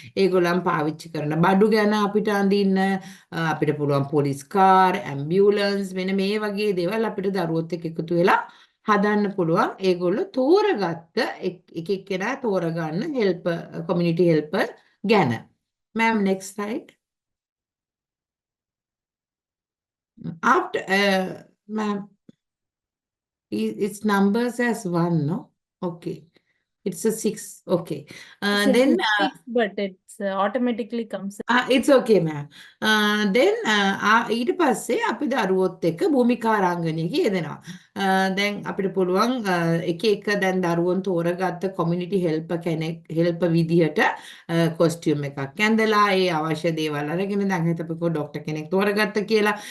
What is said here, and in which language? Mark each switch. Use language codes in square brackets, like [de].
[si] ඒගොල්ලන් පාවිච්චි කරන බඩු ගැන අපිට අඳින්න. අපිට පුළුවන් පොලිස් කාර්, ඇම්බියුලන්ස් මෙන්න මේ වගේ දේවල් අපිට දරුවොත් එක්ක එකතු වෙලා හදන්න පුළුවන්. ඒගොල්ලෝ තෝරගත්ත එක එක්කෙනා තෝරගන්න හෙල්පර් කොමියුනිටි හෙල්පර් ගැන. [en] Ma'am next slide. After ma'am, its numbers as 1, no? Okay. It's a 6. Okay. Then Six, but it's automatically comes. it's okay, ma'am. [si] Then ඊට පස්සේ අපි දරුවොත් එක්ක භූමිකාරාංගනයක යෙදෙනවා. දැන් අපිට පුළුවන් එක එක දැන් දරුවොන් තෝරගත්ත කොමියුනිටි හෙල්පර් විදිහට කොස්ටියුම් එකක් ඇඳලා ඒ අවශ්‍ය දේවල් අරගෙන දැන් හිතපොකෝ ડોක්ටර් කෙනෙක් තෝරගත්ත කියලා.